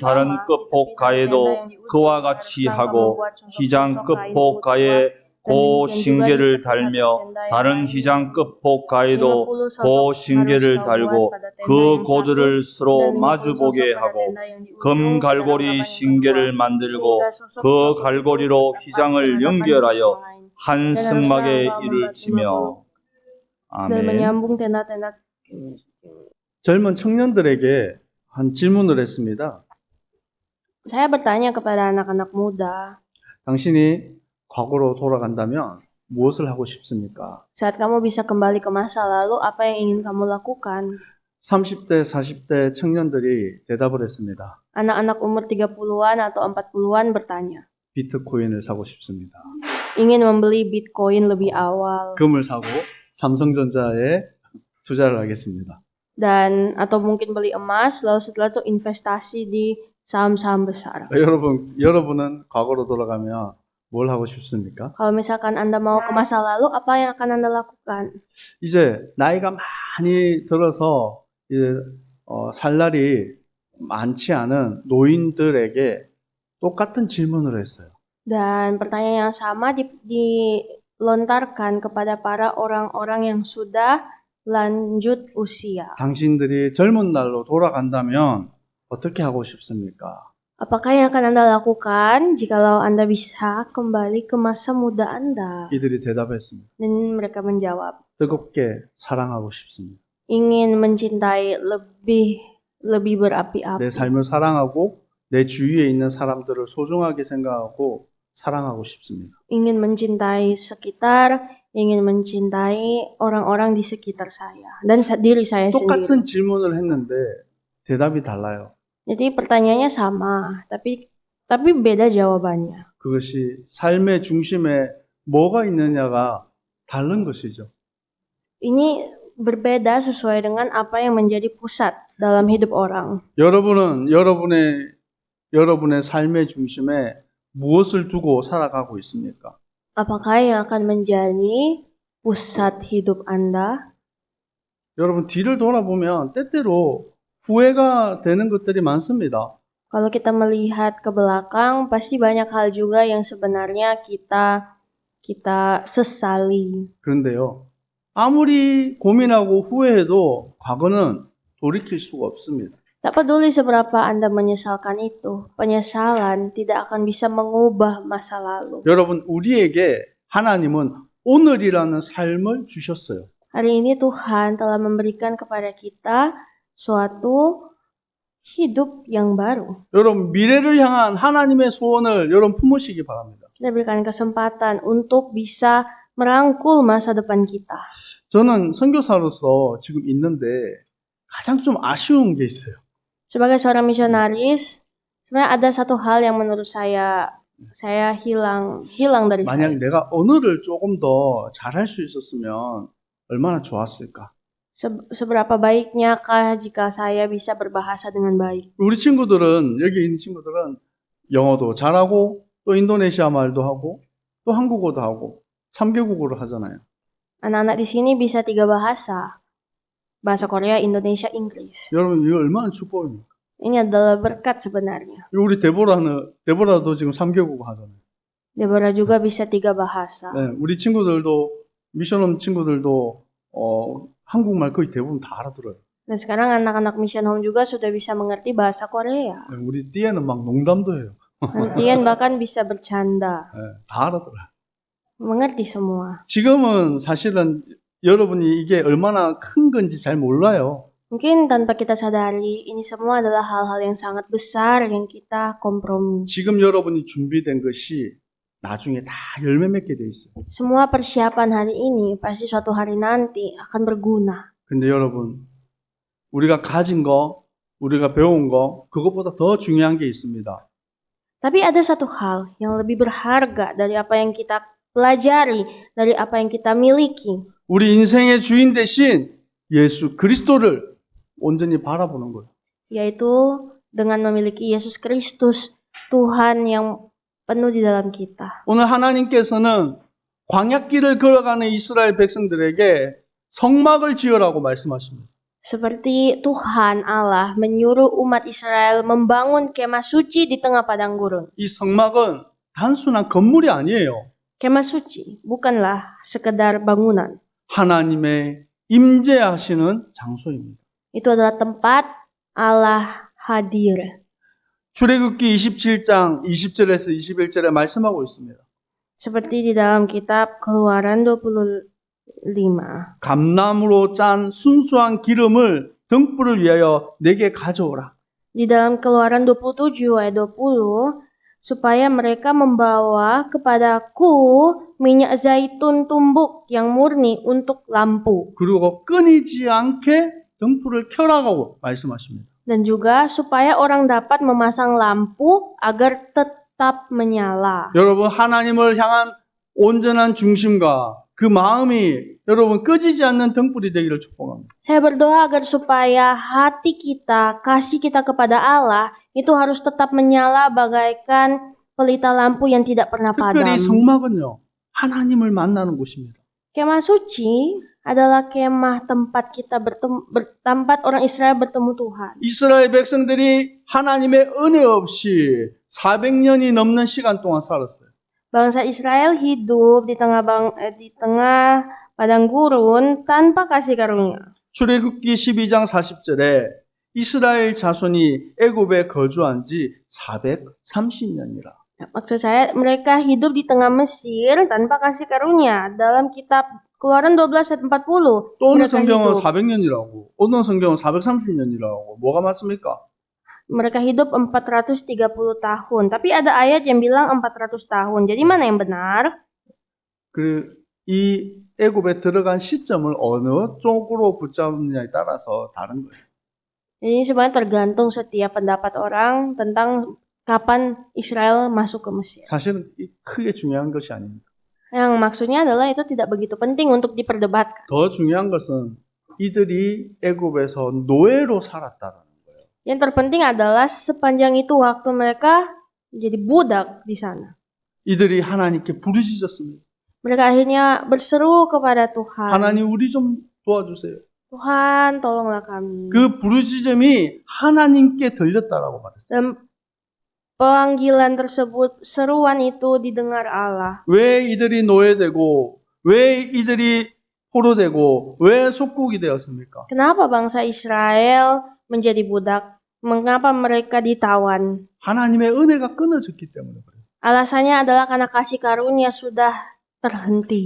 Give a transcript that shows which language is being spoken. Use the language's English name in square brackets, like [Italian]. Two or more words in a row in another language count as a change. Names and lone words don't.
[Korean] 다른 끝폭가에도 그와 같이 하고 휘장 끝폭가에 고 신계를 달며 다른 휘장 끝폭가에도 고 신계를 달고 그 고들을 서로 마주보게 하고 금 갈고리 신계를 만들고 그 갈고리로 휘장을 연결하여 한 성막에 이를 치며. 아멘. 젊은 청년들에게 한 질문을 했습니다. [Indonesian] Saya bertanya kepada anak-anak muda, [Korean] 당신이 과거로 돌아간다면 무엇을 하고 싶습니까? [Indonesian] saat kamu bisa kembali ke masa lalu, apa yang ingin kamu lakukan? [Korean] 30대, 40대 청년들이 대답을 했습니다. [Indonesian] Anak-anak umur 30-an atau 40-an bertanya, [Korean] 비트코인을 사고 싶습니다. [Indonesian] ingin membeli Bitcoin lebih awal, [Korean] 금을 사고 삼성전자에 투자를 하겠습니다. [Indonesian] dan atau mungkin beli emas, lalu setelah itu investasi di saham-saham besar. [Korean] 여러분은 과거로 돌아가면 뭘 하고 싶습니까? [Indonesian] Kalau misalkan Anda mau ke masa lalu, apa yang akan Anda lakukan? [Korean] 이제 나이가 많이 들어서 이제 살 날이 많지 않은 노인들에게 똑같은 질문을 했어요. [Indonesian] Dan pertanyaan yang sama dilontarkan kepada para orang-orang yang sudah lanjut usia. [Korean] 당신들이 젊은 날로 돌아간다면 어떻게 하고 싶습니까? [Indonesian] Apakah yang akan Anda lakukan jikalau Anda bisa kembali ke masa muda Anda? [Korean] 이들이 대답했습니다. [Indonesian] Dan mereka menjawab, [Korean] 뜨겁게 사랑하고 싶습니다. [Indonesian] ingin mencintai lebih [Korean] 내 [Indonesian] berapi-api. [Korean] 삶을 사랑하고 내 주위에 있는 사람들을 소중하게 생각하고 사랑하고 싶습니다. [Indonesian] Ingin mencintai sekitar, ingin mencintai orang-orang di sekitar saya dan diri saya sendiri. [Korean] 똑같은 질문을 했는데 대답이 달라요. [Indonesian] Jadi pertanyaannya sama, tapi beda jawabannya. [Korean] 그것이 삶의 중심에 뭐가 있느냐가 다른 것이죠. [Indonesian] Ini berbeda sesuai dengan apa yang menjadi pusat dalam hidup orang. [Korean] 여러분은 여러분의 삶의 중심에 무엇을 두고 살아가고 있습니까? [Indonesian] Apakah yang akan menjadi pusat hidup Anda? [Korean] 여러분 뒤를 돌아보면 때때로 후회가 되는 것들이 많습니다. [Indonesian] Kalau kita melihat ke belakang, pasti banyak hal juga yang sebenarnya kita sesali. [Korean] 그런데요. 아무리 고민하고 후회해도 과거는 돌이킬 수가 없습니다. [Indonesian] Tak peduli seberapa Anda menyesalkan itu, penyesalan tidak akan bisa mengubah masa lalu. [Korean] 여러분 우리에게 하나님은 오늘이라는 삶을 주셨어요. [Indonesian] Hari ini Tuhan telah memberikan kepada kita suatu hidup yang baru. [Korean] 여러분 미래를 향한 하나님의 소원을 여러분 품으시기 바랍니다. [Indonesian] Kita berikan kesempatan untuk bisa merangkul masa depan kita. [Korean] 저는 선교사로서 지금 있는데 가장 좀 아쉬운 게 있어요. [Indonesian] Sebagai seorang misionaris, sebenarnya ada satu hal yang menurut saya hilang dari [Korean] 만약 [Indonesian] saya. [Korean] 내가 언어를 조금 더 잘할 수 있었으면 얼마나 좋았을까? [Indonesian] Seberapa baiknyakah jika saya bisa berbahasa dengan baik? [Korean] 우리 친구들은 여기 있는 친구들은 영어도 잘하고 또 인도네시아 말도 하고 또 한국어도 하고 3개국어로 하잖아요. [Indonesian] Anak-anak di sini bisa 3 bahasa. Bahasa Korea, Indonesia, Inggris. [Korean] 여러분 이거 얼마나 축복입니까? [Indonesian] Ini adalah berkat sebenarnya. [Korean] 우리 데보라도 지금 3개국어 하잖아요. [Indonesian] Deborah juga bisa 3 bahasa. [Korean] 네, 우리 친구들도 미션홈 친구들도 한국말 거의 대부분 다 알아들어요. [Indonesian] Dan sekarang anak-anak Mission Home juga sudah bisa mengerti bahasa Korea. [Korean] 네, 우리 띠에는 막 농담도 해요. [Indonesian] Nantian bahkan bisa bercanda. [Korean] 네, 다 알아들어요. [Indonesian] Mengerti semua. [Korean] 지금은 사실은 여러분이 이게 얼마나 큰 건지 잘 몰라요. [Indonesian] Mungkin tanpa kita sadari, ini semua adalah hal-hal yang sangat besar yang kita kompromi. [Korean] 지금 여러분이 준비된 것이 나중에 다 열매 맺게 돼 있어요. [Indonesian] Semua persiapan hari ini pasti suatu hari nanti akan berguna. [Korean] 근데 여러분 우리가 가진 거, 우리가 배운 거, 그것보다 더 중요한 게 있습니다. [Indonesian] Tapi ada satu hal yang lebih berharga dari apa yang kita pelajari, dari apa yang kita miliki, [Korean] 우리 인생의 주인 대신 예수 그리스도를 온전히 바라보는 거예요. [Indonesian] yaitu dengan memiliki Yesus Kristus, Tuhan yang penuh di dalam kita. [Korean] 오늘 하나님께서는 광야길을 걸어가는 이스라엘 백성들에게 성막을 지으라고 말씀하십니다. [Indonesian] Seperti Tuhan Allah menyuruh umat Israel membangun kemah suci di tengah padang gurun. [Korean] 이 성막은 단순한 건물이 아니에요. [Indonesian] Kemah suci bukanlah sekedar bangunan. [Korean] 하나님의 임재하시는 장소입니다. [Indonesian] Itu adalah tempat Allah hadir. [Korean] 출애굽기 27장 20절에서 21절에 말씀하고 있습니다. [Indonesian] Seperti di dalam kitab Keluaran 25. [Korean] 감나무로 짠 순수한 기름을 등불을 위하여 내게 가져오라. [Indonesian] Di dalam Keluaran 27 ayat 20, supaya mereka membawa kepadaku minyak zaitun tumbuk yang murni untuk lampu. [Korean] 그리고 끊이지 않게 등불을 켜라고 말씀하십니다. [Indonesian] Dan juga supaya orang dapat memasang lampu agar tetap menyala. [Korean] 여러분 하나님을 향한 온전한 중심과 그 마음이 여러분 꺼지지 않는 등불이 되기를 축복합니다. [Indonesian] Saya berdoa agar supaya hati kita, kasih kita kepada Allah itu harus tetap menyala bagaikan pelita lampu yang tidak pernah [Korean] 특별히 [Indonesian] padam. [Korean] 성막은요. 하나님을 만나는 곳입니다. [Indonesian] Kemah suci adalah kemah tempat kita tempat orang Israel bertemu Tuhan. [Korean] 이스라엘 백성들이 하나님의 은혜 없이 400년이 넘는 시간 동안 살았어요. [Indonesian] Bangsa Israel hidup di tengah padang gurun tanpa kasih karunia. [Korean] 출애굽기 12장 40절에 이스라엘 자손이 애굽에 거주한 지 430년이라. [Indonesian] Maksud saya mereka hidup di tengah Mesir tanpa kasih karunia. Dalam kitab Keluaran 12 ayat 40. [Korean] 또 어느 [Indonesian] mereka [Korean] 성경은 [Indonesian] hidup. [Korean] 400년이라고, 어느 성경은 430년이라고. 뭐가 맞습니까? [Indonesian] Mereka hidup 430 tahun. Tapi ada ayat yang bilang 400 tahun. Jadi mana yang benar? [Korean] 이 애굽에 들어간 시점을 어느 쪽으로 붙잡느냐에 따라서 다른 거예요. [Indonesian] Ini sebenarnya tergantung setiap pendapat orang tentang kapan Israel masuk ke Mesir. [Korean] 사실은 크게 중요한 것이 아닙니다. [Indonesian] Yang maksudnya adalah itu tidak begitu penting untuk diperdebatkan. [Korean] 더 중요한 것은 이들이 애굽에서 노예로 살았다는 거예요. [Indonesian] Yang terpenting adalah sepanjang itu waktu mereka jadi budak di sana. [Korean] 이들이 하나님께 부르짖었습니다. [Indonesian] Mereka akhirnya berseru kepada Tuhan. [Korean] 하나님 우리 좀 도와주세요. [Indonesian] Tuhan, tolonglah kami. [Korean] 그 부르짖음이 하나님께 들렸다라고 말했어요. [Indonesian] Dan panggilan tersebut, seruan itu didengar Allah. [Korean] 왜 이들이 노예되고 왜 이들이 포로되고 왜 속국이 되었습니까? [Indonesian] Kenapa bangsa Israel menjadi budak? Mengapa mereka ditawan? [Korean] 하나님의 은혜가 끊어졌기 때문에 그래요. [Indonesian] Alasannya adalah karena kasih karunia sudah terhenti.